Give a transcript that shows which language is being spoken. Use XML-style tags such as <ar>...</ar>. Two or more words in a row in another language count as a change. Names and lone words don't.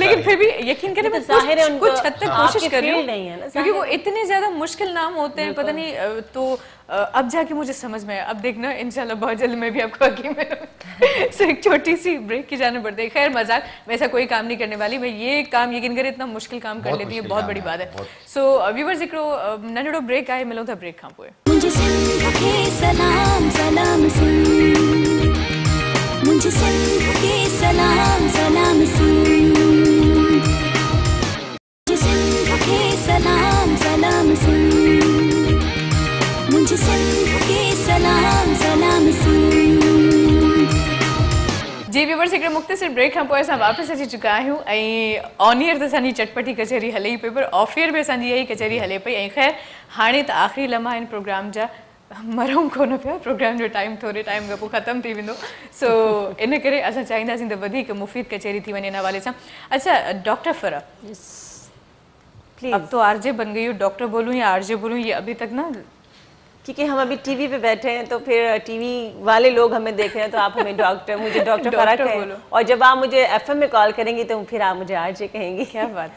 <ur>لیکن پھر بھی یقین کریں میں کچھ حد تک کوشش کر رہی ہوں، کیونکہ وہ اتنے زیادہ مشکل نام ہوتے ہیں، پتا نہیں. تو اب جا کے مجھے سمجھ میں آیا۔ اب دیکھنا ان شاء اللہ بہت جلد میں بھی آپ کو حکیم میں سو ایک چھوٹی سی بریک کی جانے پڑتی ہے. خیر مذاق، میں ایسا کوئی کام نہیں کرنے والی۔ میں یہ کام یقین کریں اتنا مشکل کام کر لیتی ہوں، بہت بڑی بات ہے.</ur> <en>so viewers,</en> <sd>हिकिड़ो नंढड़ो ब्रेक आहे, मिलूं था ब्रेक खां पोइ।</sd> <ur>مجھے سندھ کے سلام سلام سن، مجھے سندھ کے سلام سلام سن، مجھے سندھ کے سلام سلام سن، مجھے سندھ کے سلام سلام سن.</ur> <sd>जी व्यूअर्स, हिकिड़े मुख़्तसिर ब्रेक खां पोइ असां वापसि अची चुका आहियूं ऐं</sd> <en>on air</en> <sd>त असांजी चटपटी कचहरी हले ई पई, पर</sd> <en>off air</en> <sd>बि असांजी इहा ई कचहरी हले पई। ऐं ख़ैर हाणे त आख़िरी लम्हा आहिनि प्रोग्राम जा, मरूं कोन पिया, प्रोग्राम जो टाइम थोरे टाइम खां पोइ ख़तमु थी वेंदो। सो इन करे असां चाहींदासीं त वधीक मुफ़ीद कचहरी थी वञे इन हवाले सां।</sd> <ur>اچھا ڈاکٹر فرح، اب تو آر جے بن گئی ہو، ڈاکٹر بولوں یا آر جے بولوں، یہ ابھی تک نا, کیونکہ ہم ابھی ٹی وی پے بیٹھے ہیں تو پھر ٹی وی والے لوگ ہمیں دیکھ رہے ہیں، تو آپ ہمیں ڈاکٹر، مجھے ڈاکٹر فرح کہیں، اور جب آپ مجھے ایف ایم میں کال کریں گی تو پھر آپ مجھے آر جے کہیں گی.</ur>